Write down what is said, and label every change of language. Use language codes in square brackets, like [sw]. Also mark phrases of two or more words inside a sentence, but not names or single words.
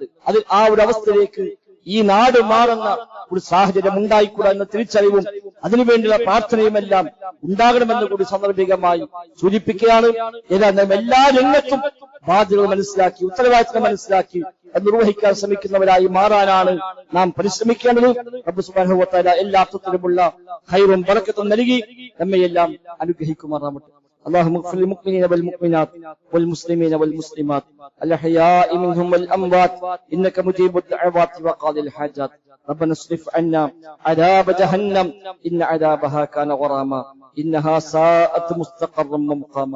[ml] അത് ആ ഒരു അവസ്ഥയിലേക്ക് ഈ നാട് മാറുന്ന ഒരു സാഹചര്യം ഉണ്ടായിക്കൂടാ എന്ന തിരിച്ചറിവും അതിനുവേണ്ടിയുള്ള പ്രാർത്ഥനയുമെല്ലാം ഉണ്ടാകണമെന്ന് കൂടി സാന്ദർഭികമായി സൂചിപ്പിക്കുകയാണ്. ഏതായാലും എല്ലാ രംഗത്തും ബാധ്യതകൾ മനസ്സിലാക്കി, ഉത്തരവാദിത്തം മനസ്സിലാക്കി നിർവഹിക്കാൻ ശ്രമിക്കുന്നവരായി മാറാനാണ് നാം പരിശ്രമിക്കേണ്ടത്. റബ്ബ് [ar] سبحانه وتعالى [ml] എല്ലാ അർത്ഥത്തിലുമുള്ള ഖൈറും ബറക്കത്തും നൽകി നമ്മയെല്ലാം അനുഗ്രഹിക്കുമാറാവട്ടെ. [ar] اللهم اغفر للمؤمنين والمؤمنات والمسلمين والمسلمات الأحياء منهم والأموات إنك مجيب الدعوات وقاضي الحاجات. ربنا اصرف عنا عذاب جهنم إن عذابها كان غراما إنها ساءت مستقرا ومقاما.